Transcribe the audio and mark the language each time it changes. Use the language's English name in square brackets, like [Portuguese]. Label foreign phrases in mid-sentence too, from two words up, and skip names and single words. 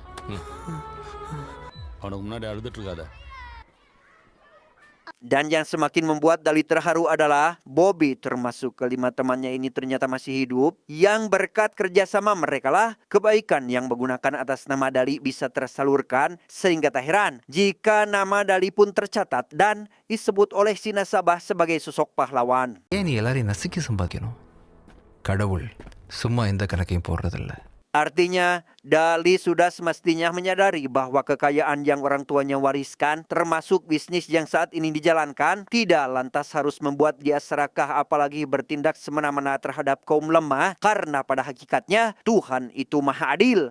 [Indonesian] Dan yang semakin membuat Dali terharu adalah Bobby termasuk kelima temannya ini ternyata masih hidup. Yang berkat kerjasama mereka lah kebaikan yang menggunakan atas nama Dali bisa tersalurkan. Sehingga tak heran jika nama Dali pun tercatat dan disebut oleh si nasabah sebagai sosok pahlawan. [Tamil] Ini எல்லாரையும் நசுக்கி சம்பாதிக்கணும் கடவுள் சும்மா எந்த கணக்கையும் போடுறதில்ல. [Indonesian] Artinya, Dali sudah semestinya menyadari bahwa kekayaan yang orang tuanya wariskan, termasuk bisnis yang saat ini dijalankan, tidak lantas harus membuat dia serakah apalagi bertindak semena-mena terhadap kaum lemah. Karena pada hakikatnya, Tuhan itu maha adil.